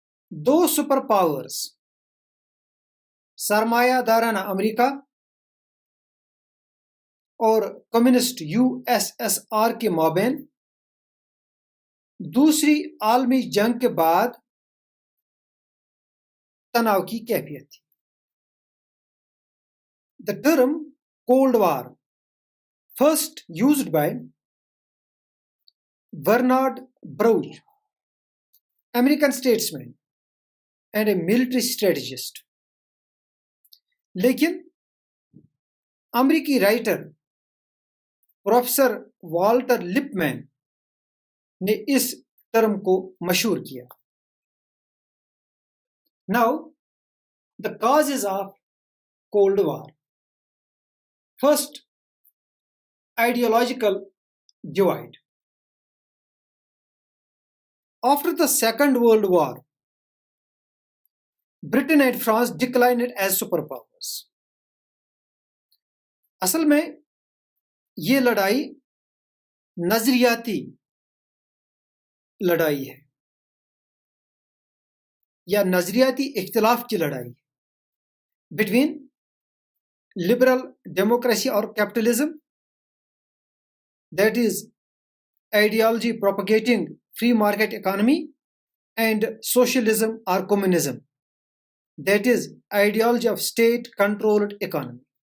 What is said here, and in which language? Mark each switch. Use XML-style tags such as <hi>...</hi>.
<ur>دو super powers سرمایہ دارانہ امریکہ اور کمیونسٹ USSR کے مابین دوسری عالمی جنگ کے بعد تناؤ کی کیفیت تھی.</ur> <en>The term Cold War, first used by Bernard Baruch, American statesman and a military strategist.</en> <ur>لیکن امریکی رائٹر پروفیسر والٹر لپمین نے اس ٹرم کو مشہور کیا.</ur> <en>Now, the causes of Cold War. First, ideological divide. After the Second World War, Britain and France declined as superpowers.</en> <ur>اصل میں یہ لڑائی نظریاتی لڑائی ہے یا نظریاتی اختلاف کی لڑائی بٹوین لبرل ڈیموکریسی اور capitalism,</ur> <en>that is ideology propagating free market economy,</en> <ur>and socialism اور communism,</ur> <en>That is ideology of state controlled economy.</en>